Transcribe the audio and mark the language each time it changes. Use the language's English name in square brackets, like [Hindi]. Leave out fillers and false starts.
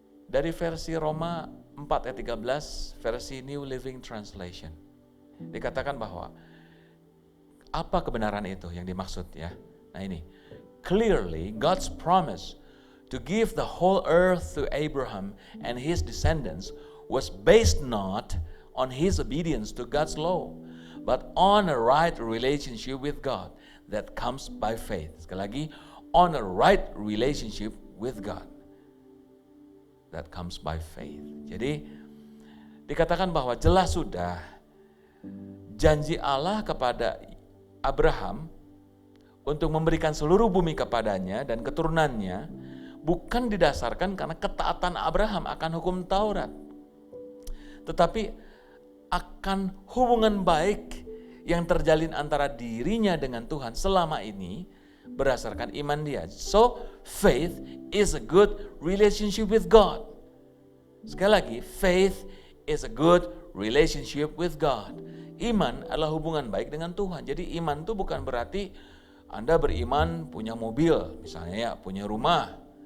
[Indonesian] Dari versi Roma 4 ayat 13, versi New Living Translation. Dikatakan bahwa apa kebenaran itu yang dimaksud ya. Nah ini, [English] clearly God's promise to give the whole earth to Abraham and his descendants was based not on his obedience to God's law, but on a right relationship with God that comes by faith. [Indonesian] Sekali lagi, [English] on a right relationship with God that comes by faith. [Indonesian] Jadi dikatakan bahwa jelas sudah janji Allah kepada Abraham untuk memberikan seluruh bumi kepadanya dan keturunannya bukan didasarkan karena ketaatan Abraham akan hukum Taurat, tetapi akan hubungan baik yang terjalin antara dirinya dengan Tuhan selama ini berdasarkan iman dia. [English] So, faith is a good relationship with God. [Indonesian] Sekali lagi, [English] faith is a good relationship with God. [Indonesian] Iman adalah hubungan baik dengan Tuhan. Jadi iman itu bukan berarti Anda beriman punya mobil, misalnya ya, punya rumah.